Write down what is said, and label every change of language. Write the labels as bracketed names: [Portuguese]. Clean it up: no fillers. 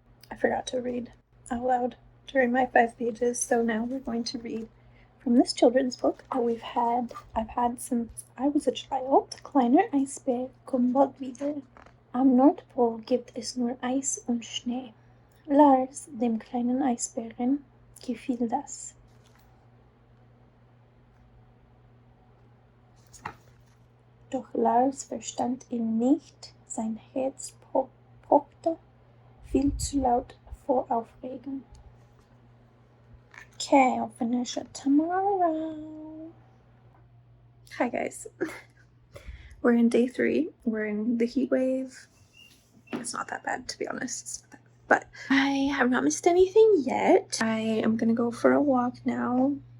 [English] I forgot to read out loud during my 5 pages, so now we're going to read from this children's book that I've had since I was a child. [German] Kleiner Eisbär kommt bald wieder. Am Nordpol gibt es nur Eis und Schnee. Lars, dem kleinen Eisbären, gefiel das. Doch Lars verstand ihn nicht, sein Herz pochte viel zu laut vor Aufregung. [English] Okay, I'll finish it tomorrow. Hi guys. We're in day 3. We're in the heat wave. It's not that bad, to be honest. But I have not missed anything yet. I am gonna go for a walk now.